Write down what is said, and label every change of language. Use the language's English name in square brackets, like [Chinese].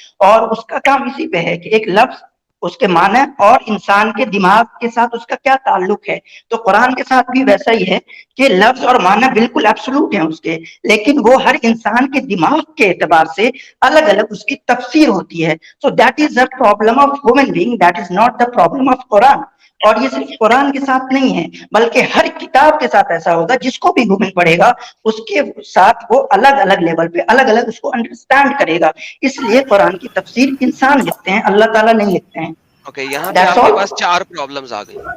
[Urdu] اور اس کا کام اسی پہ ہے کہ ایک لفظ, اس کے معنی اور انسان کے دماغ کے ساتھ اس کا کیا تعلق ہے. تو قرآن کے ساتھ بھی ویسا ہی ہے کہ لفظ اور معنی بالکل ایبسولوٹ ہیں اس کے, لیکن وہ ہر انسان کے دماغ کے اعتبار سے الگ الگ اس کی تفسیر ہوتی ہے. [English] So that is the problem of human being, that is not the problem of Quran. [Urdu] اور یہ صرف قرآن کے ساتھ نہیں ہے, بلکہ ہر کتاب کے ساتھ ایسا ہوگا, جس کو بھی ہیومن پڑھے گا اس کے ساتھ وہ الگ الگ لیول پہ الگ الگ اس کو انڈرسٹینڈ کرے گا. اس لیے قرآن کی تفسیر انسان لکھتے ہیں, اللہ تعالیٰ نہیں لکھتے ہیں. اوکے, یہاں پہ آپ کے پاس 4 پرابلمز آ گئی.